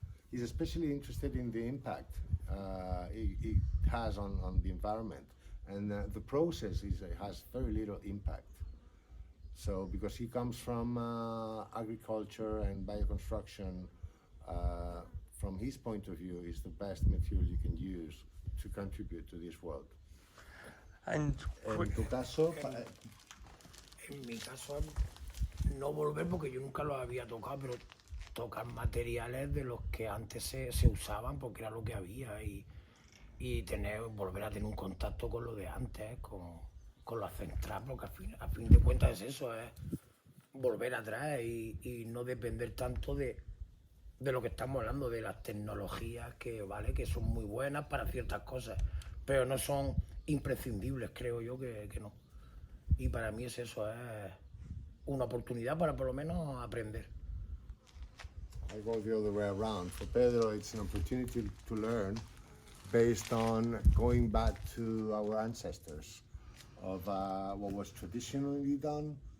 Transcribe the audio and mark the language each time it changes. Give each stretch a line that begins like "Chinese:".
English: he's especially interested in the impact it has on the environment, and the process has very little impact. So because he comes from agriculture and bioconstruction, from his point of view, is the best material you can use to contribute to this world. And
Spanish: En tu caso, En mi caso, no volver porque yo nunca lo había tocado, pero tocar materiales de los que antes se usaban porque era lo que había y volver a tener un contacto con lo de antes, con lo ancestral, porque a fin de cuentas es eso, es volver atrás y no depender tanto de lo que estamos hablando, de las tecnologías que son muy buenas para ciertas cosas, pero no son imprescindibles, creo yo que no. Y para mí es eso, es una oportunidad para por lo menos aprender.
English: I go the other way around. For Pedro, it's an opportunity to learn based on going back to our ancestors of what was traditionally done.